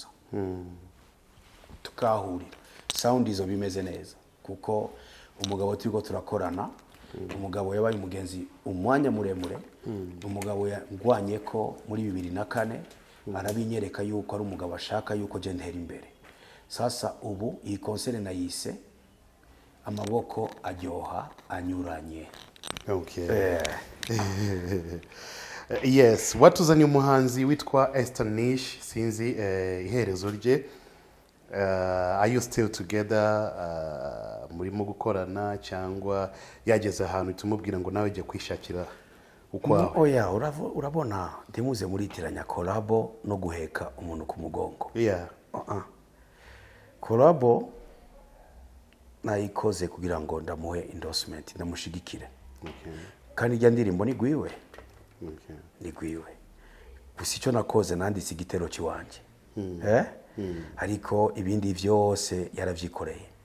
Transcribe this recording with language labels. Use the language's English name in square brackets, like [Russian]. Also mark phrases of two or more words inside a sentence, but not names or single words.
[Rundi] Tukahurira. Sound izo bimeze neza kuko umugabo turiko turakorana umugabo yabaye umugenzi umwanya muremure. Umugabo yangwanye ko muri 2004 arabinyereka yuko ari umugabo ashaka yuko je ntera imbere. Sasa ubu iyi concert nayise amaboko aryoha anyuranye. Okay. Yes, watuzanye umuhanzi witwa Esther Nish sinzi iherezo rye. [English] Are you still together? [Rundi] Murimo gukorana cyangwa yageze ahantu tumubwira ngo nawe jye kwishakira ukwawe? Oya urabona ndimuze muritiranya collabo no guheka umuntu ku mugongo. Yeah. Collabo nayikoze kugira ngo ndamuhe endorsement ndamushigikire. Kandi ijya ndirimbo ni gwiwe. Ni gwiwe. Gusa icyo nakoze nanditse igitero kiwanje. Ariko ibindi byose yaravyikoreye.